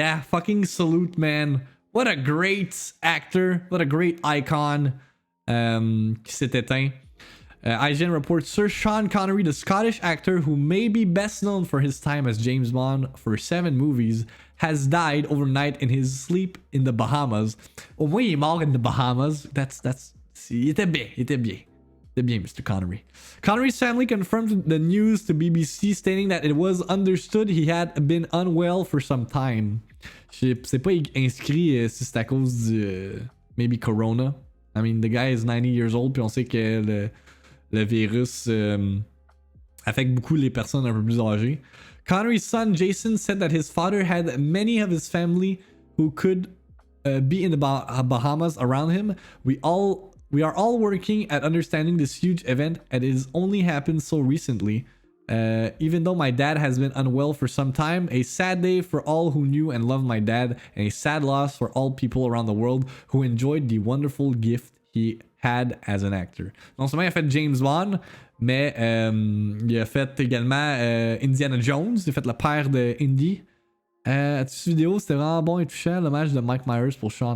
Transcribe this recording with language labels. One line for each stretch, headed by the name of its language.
English: Fucking salute, man. What a great actor, what a great icon
French: qui s'est éteint.
English: IGN reports Sir Sean Connery, the Scottish actor who may be best known for his time as James Bond for 7 movies, has died overnight in his sleep in the Bahamas.
French: Au moins, il est mort
English: in the Bahamas.
French: Il était bien, il était bien. Il était bien, Mr. Connery.
English: Connery's family confirmed the news to BBC, stating that it was understood he had been unwell for some time.
French: C'est pas inscrit si c'est à cause du
English: maybe
French: Corona.
English: I mean, the guy is 90 years old,
French: puis on sait que le virus affecte beaucoup les personnes un peu plus âgées.
English: Connery's son Jason said that his father had many of his family who could be in the Bahamas around him. We are all working at understanding this huge event, and it has only happened so recently. Even though my dad has been unwell for some time, a sad day for all who knew and loved my dad, and a sad loss for all people around the world who enjoyed the wonderful gift he had as an actor.
French: Non seulement il a fait James Bond, mais il a fait également Indiana Jones, il a fait le père de Indy. Cette vidéo, c'était vraiment bon et touchant, l'hommage de Mike Myers pour Sean.